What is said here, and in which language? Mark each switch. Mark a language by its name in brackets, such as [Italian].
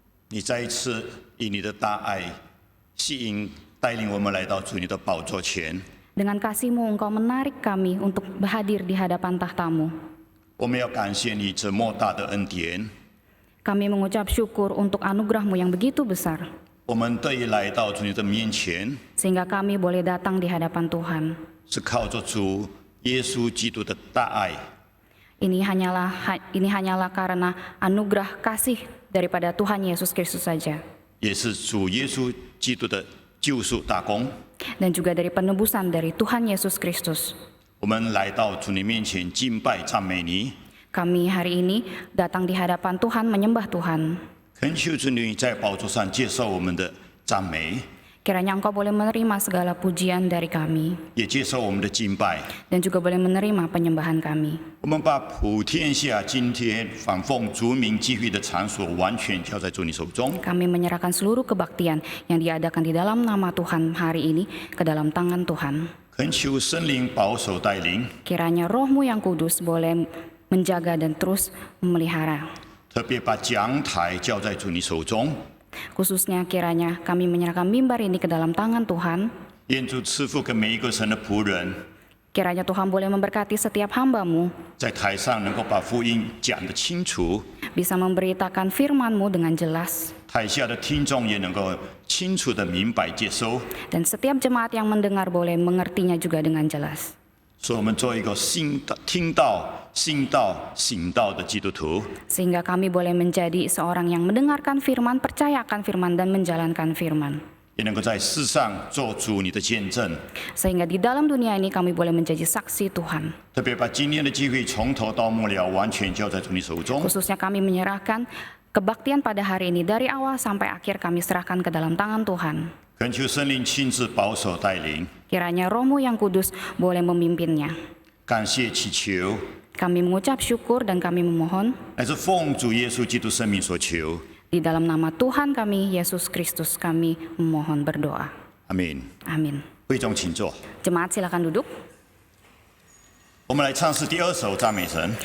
[Chinese] 你再一次以你的大爱吸引带领我们来到主你的宝座前。 [Indonesian] Dengan kasih-Mu Engkau menarik kami untuk hadir di hadapan tahta-Mu. [Chinese] 我们要感谢你这莫大的恩典， [Indonesian] Kami mengucap syukur untuk anugerah-Mu yang begitu besar, [Chinese] 我们得以来到主你的面前， [Indonesian] sehingga kami boleh datang di hadapan Tuhan. [Chinese] 是靠着主耶稣基督的大爱， [Indonesian] Ini hanyalah karena anugerah kasih daripada Tuhan Yesus Kristus saja, [Chinese] 也是主耶稣基督的救赎大功。 [Indonesian] dan juga dari penebusan dari Tuhan Yesus Kristus. [Chinese] 我们来到主你面前敬拜赞美你， [Indonesian] Kami hari ini datang di hadapan Tuhan menyembah Tuhan. [Chinese] 恳求主你在宝座上接受我们的赞美， [Indonesian] Kiranya Engkau boleh menerima segala pujian dari kami [Chinese] 也接受我们的敬拜。 [Indonesian] dan juga boleh menerima penyembahan kami. [Chinese] 我们把普天下今天反奉主名聚会的场所完全交在主你手中。 [Indonesian] Kami menyerahkan seluruh kebaktian yang diadakan di dalam nama Tuhan hari ini ke dalam tangan Tuhan. [Chinese] 恳求圣灵保守带领， [Indonesian] Kiranya Roh-Mu yang kudus boleh menjaga dan terus memelihara. [Chinese] 特别把讲台交在主你手中。 [Indonesian] Khususnya kiranya kami menyerahkan mimbar ini ke dalam tangan Tuhan. [Chinese] 愿主赐福给每一个神的仆人， [Indonesian] Kiranya Tuhan boleh memberkati setiap hamba-Mu, [Chinese] 在台上能够把福音讲得清楚， [Indonesian] bisa memberitakan firman-Mu dengan jelas. [Chinese] 台下的听众也能够清楚地明白接收。 [Indonesian] Dan setiap jemaat yang mendengar boleh mengertinya juga dengan jelas. [Chinese] 所以我们做一个听到、信道、行道的基督徒。 [Indonesian] Sehingga kami boleh menjadi seorang yang mendengarkan firman, percaya akan firman, dan menjalankan firman. [Chinese] 也能够在世上做主你的见证， [Indonesian] Sehingga di dalam dunia ini kami boleh menjadi saksi Tuhan. [Chinese] 特别把今天的机会从头到末了完全交在主你手中。 [Indonesian] Khususnya kami menyerahkan kebaktian pada hari ini dari awal sampai akhir kami serahkan ke dalam tangan Tuhan. [Chinese] 恳求圣灵亲自保守带领， [Indonesian] Kiranya Roh-Mu yang kudus boleh memimpinnya. [Chinese] 感谢祈求， [Indonesian] Kami mengucap syukur dan kami memohon [Chinese] 乃是奉主耶稣基督生命所求。 [Indonesian] di dalam nama Tuhan kami, Yesus Kristus, kami memohon berdoa. [Chinese] 阿门。 [Indonesian] Amin. [Chinese] 会众请坐， [Indonesian] Jemaat silakan duduk. [Chinese] 我们来唱诗第2首赞美神，